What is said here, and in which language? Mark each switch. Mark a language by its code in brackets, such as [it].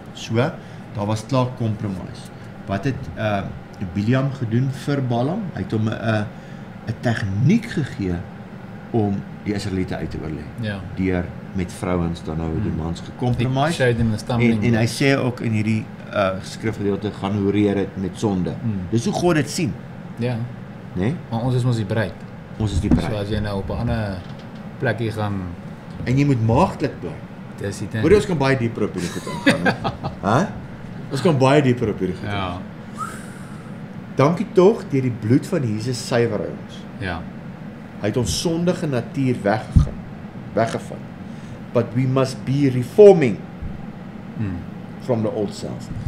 [af] So, daar was klaar compromise. Wat het Biliam gedoen vir Balaam? Hy het hom 'n tegniek gegee om die Israeliete uit te oorlê. Ja. Deur met vrouens dan nou die mans gecompromise. En hy sê ook in hierdie skrifgedeelte gaan horeer het met sonde. Dis hoe God dit sien. Ja. Nee? Maar ons is mos die bruid. Ons is die bruid. So as jy nou op 'n ander plekkie gaan, en jy moet maagdelik bly. Dis die ding. Hoor, ons kan baie dieper op hierdie goed ingaan. Hæ? Ons kan baie dieper op hierdie goed ingaan. Ja. Dankie tog, deur die bloed van Jesus suiwer hy ons. Ja. Hy het ons sondige natuur weggevat. [en] But we must be reforming from the old self.